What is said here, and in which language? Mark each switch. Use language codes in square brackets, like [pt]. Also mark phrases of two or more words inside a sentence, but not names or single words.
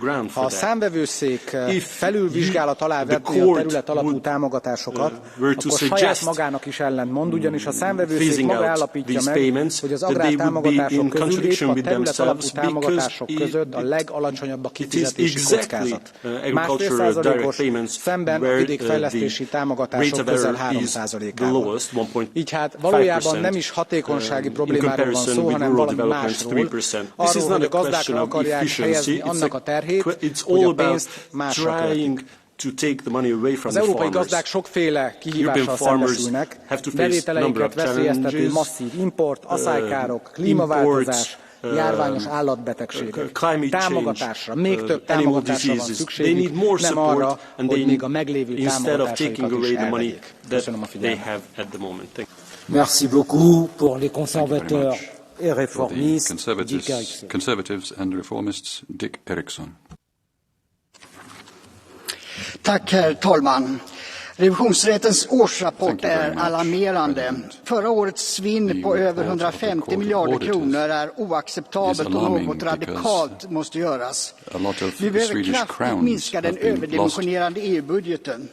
[hu] Ha a számvevőszék felülvizsgálat alá vetné a terület alapú támogatásokat, akkor saját magának is ellentmond, ugyanis a számvevőszék maga állapítja meg, hogy az agrártámogatások közül épp a terület alapú támogatások között a legalacsonyabb a kifizetési kockázat. 1,5%-os, szemben a vidékfejlesztési támogatások közel 3%-ával. Így hát valójában nem is hatékonysági problémáról van szó, hanem valami másról. Arról, hogy a gazdákra akarják helyezni annak a terhét, hogy a pénzt másra költik. Az európai gazdák sokféle kihívással szembesülnek, bevételeiket veszélyeztető masszív import, aszálykárok, klímaváltozás, járványos állatbetegségek. Támogatásra, még több támogatásra van szükségük, nem arra, hogy még a meglévő támogatásaikat is elvegyék. Köszönöm a figyelmet. [fr] Merci beaucoup pour les conservateurs et réformistes. [en] Conservatives and reformists, Dick Eriksson. [sv] Tack, herr talman. Revisionsrättens årsrapport är alarmerande. Förra årets svinn på över 150 miljarder kronor är oacceptabelt och något radikalt måste göras. Vi behöver kraftigt minska den överdimensionerade EU-budgeten.